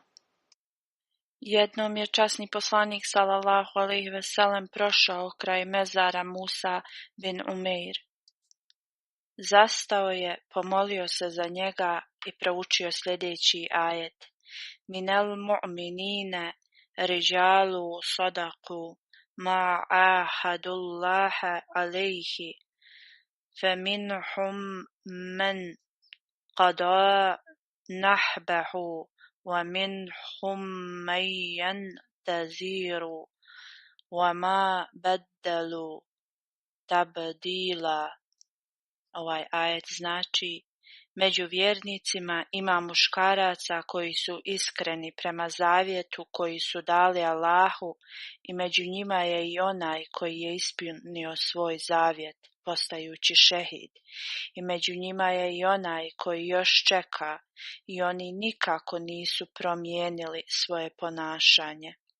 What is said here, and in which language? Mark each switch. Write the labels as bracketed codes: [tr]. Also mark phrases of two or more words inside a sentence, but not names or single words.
[bs] Jednom je časni poslanik [ar] صلى الله عليه وسلم [bs] prošao kraj mezara Musa bin Umeir. Zastao je, pomolio se za njega i proučio sljedeći ajet: [ar] من المؤمنين رجال صدقوا ما عاهدوا الله عليه فمنهم من قضى نحبه ومنهم من ينتظر وما بدلوا تبديلا. [bs] Ovaj ajet znači: među vjernicima ima muškaraca koji su iskreni prema zavjetu koji su dali Allahu i među njima je i onaj koji je ispunio svoj zavjet postajući šehid i među njima je i onaj koji još čeka i oni nikako nisu promijenili svoje ponašanje.